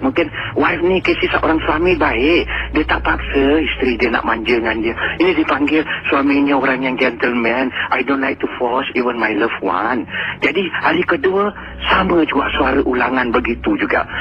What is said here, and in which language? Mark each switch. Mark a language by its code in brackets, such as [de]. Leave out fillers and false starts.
[ms] Mungkin wife ni kasi seorang suami baik, dia tak paksa isteri dia nak manja dengan dia. Ini dipanggil suaminya orang yang gentleman. [en] I don't like to force even my loved one. [ms] Jadi hari kedua sama juga suara ulangan begitu juga.